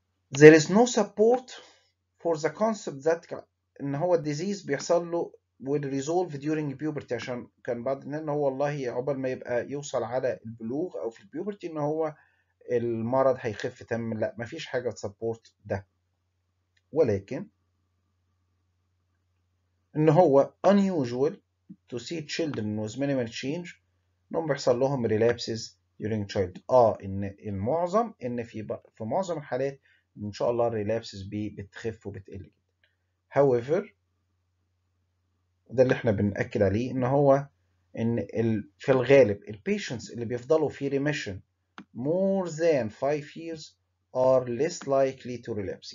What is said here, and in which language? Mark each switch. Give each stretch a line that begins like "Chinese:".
English: There is no support for the concept that
Arabic: ان هو الديزيز بيحصل له
English: will resolve during puberty،
Arabic: عشان كان بعض الناس ان هو والله عقبال ما يبقى يوصل على البلوغ او في البيوبرتي ان هو المرض هيخف تماما. لا، مفيش حاجة تسبورت ده. ولكن ان هو
English: unusual to see children with minimal change
Arabic: انهم بيحصل لهم
English: relapses during child.
Arabic: ان المعظم ان في معظم الحالات ان شاء الله الريلابسز بتخف وبتقل جدا. however ده اللي احنا بنأكد عليه ان هو ان في الغالب البيشنتس اللي بيفضلوا في
English: remission more than 5 years are less likely to relapse.